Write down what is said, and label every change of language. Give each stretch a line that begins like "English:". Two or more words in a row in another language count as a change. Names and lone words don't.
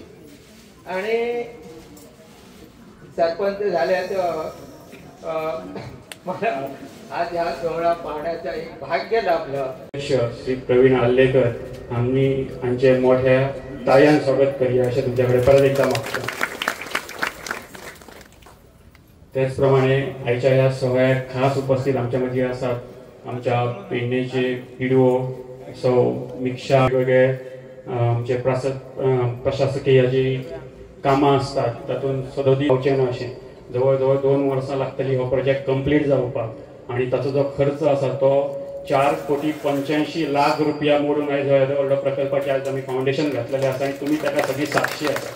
Marathi: आणि सरपंच झाल्याचं मला आज ह्या सोहळा पाहण्याचं एक भाग्य लाभलं. श्री प्रवीण आल्लेकर आम्ही आमचे मोठ्या तायान स्वागत करूया असे तुमच्याकडे परत एकदा मागतो. त्याचप्रमाणे आयच्या ह्या सोहळ्यात खास उपस्थित आमच्यामध्ये असतात आमच्या पेडणेचे पिडीओ सौ मिक्षा, वेगवेगळे आमचे प्रशासकीय जी कामां असतात
Konkani: तातूंत सदोदी पावचे ना अशें जवळ 2 वर्सां लागतली हो प्रोजेक्ट कंप्लीट जावपाक. आणि ताचो जो खर्च आसा तो 4,85,00,000 रुपया मोडून आयज व्हडलो प्रकल्पाचे आज आमी फावंडेशन घातलेलें आसा आनी तुमी ताका सगळी साक्षी आसा.